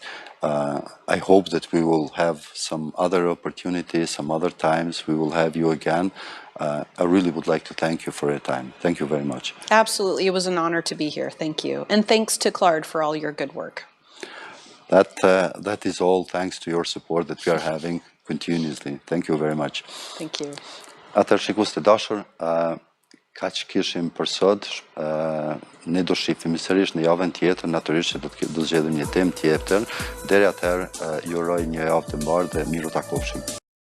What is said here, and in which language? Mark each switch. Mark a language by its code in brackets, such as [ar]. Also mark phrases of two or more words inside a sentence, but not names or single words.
[en] I hope that we will have some other opportunities, some other times we will have you again. I really would like to thank you for your time. Thank you very much. Absolutely. It was an honor to be here. Thank you. And thanks to Claude for all your good work. That is all thanks to your support that we are having continuously. Thank you very much. Thank you. [sq] Atëherë shikues të dashur, kaq kishim për sot. Ne do shihemi sërish në javën tjetër, natyrisht që do zgjedhim një temë tjetër. Deri atëherë, ju uroj një javë të mbarë dhe miru takofshim.